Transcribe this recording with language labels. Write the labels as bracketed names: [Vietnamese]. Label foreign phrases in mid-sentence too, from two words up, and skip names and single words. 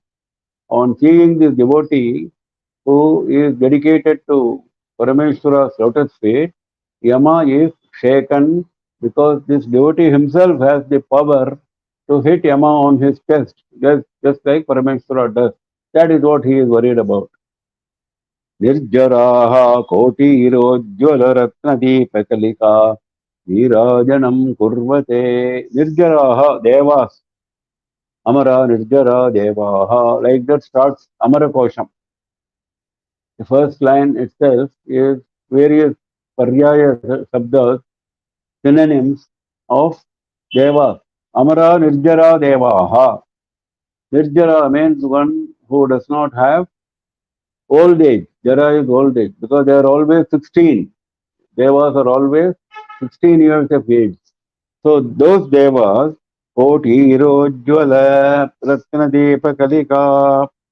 [English] On seeing this devotee who is dedicated to Parameshwara's lotus feet, Yama is shaken because this devotee himself has the power to hit Yama on his chest, just like Parameshwara does. That is what he is worried about. [Sanskrit] Nirjaraha koti irojjwala ratnadeepakalika Virajanam kurvate. Nirjaraha devas. Amara Nirjara Devaha. [English] Like that starts Amara Kosham. The first line itself is various [Sanskrit] Paryaya Sabdas, [English] synonyms of Devas. [Sanskrit] Amara Nirjara Devaha. [English] Nirjara means one who does not have old age. Jara is old age because they are always 16. Devas are always 16 years of age. So those Devas, [Sanskrit] Kotirojjwala Ratnadeepakalika.